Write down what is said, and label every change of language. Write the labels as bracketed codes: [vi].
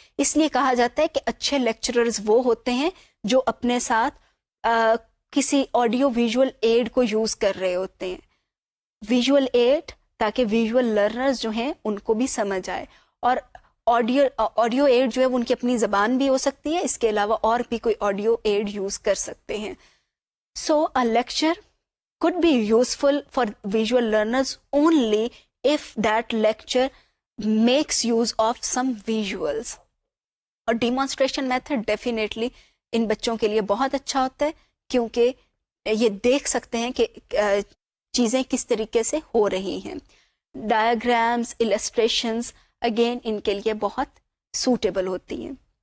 [ur] اس لیے کہا جاتا ہے کہ اچھے لیکچررز وہ ہوتے ہیں جو اپنے ساتھ کسی آڈیو ویژول ایڈ کو یوز کر رہے ہوتے ہیں. ویژول ایڈ تاکہ ویژول لرنرز جو ہیں ان کو بھی سمجھ آئے. اور آڈیو ایڈ جو ہے وہ ان کی اپنی زبان بھی ہو سکتی ہے، اس کے علاوہ اور بھی کوئی آڈیو ایڈ یوز کر سکتے ہیں. [en] So a lecture could be useful for visual learners only if that lecture makes use of some visuals. [ur] اور [en] demonstration method definitely [ur] ان بچوں کے لیے بہت اچھا ہوتا ہے، کیونکہ یہ دیکھ سکتے ہیں کہ چیزیں کس طریقے سے ہو رہی ہیں. ڈائیگرامز، illustrations اگین ان کے لیے بہت سوٹیبل ہوتی ہیں.